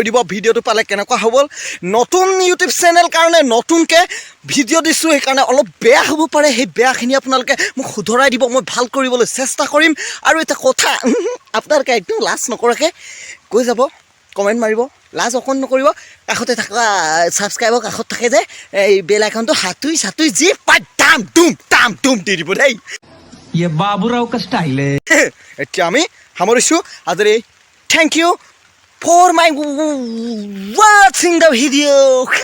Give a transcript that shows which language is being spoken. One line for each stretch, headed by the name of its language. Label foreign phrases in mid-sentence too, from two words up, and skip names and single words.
Assamese: দিব ভিডিঅ'টো পালে কেনেকুৱা হ'ব নতুন ইউটিউব চেনেল কাৰণে নতুনকৈ ভিডিঅ' দিছোঁ সেইকাৰণে অলপ বেয়া হ'ব পাৰে সেই বেয়াখিনি আপোনালোকে মোক শুধৰাই দিব মই ভাল কৰিবলৈ চেষ্টা কৰিম আৰু এটা কথা আপোনালোকে একদম লাজ নকৰাকৈ কৈ যাব কমেণ্ট মাৰিব লাজ অকণ নকৰিব কাষতে থকা ছাবস্ক্ৰাইবৰ কাষত থাকে যে এই
English: bell icon
Assamese: হাতুই যি পাই টাম টুম দি দিব দেই
Hindi: ये बाबूराव का स्टाइल है
Assamese: এতিয়া আমি সামৰিছোঁ আজি
English: thank you for my watching the video'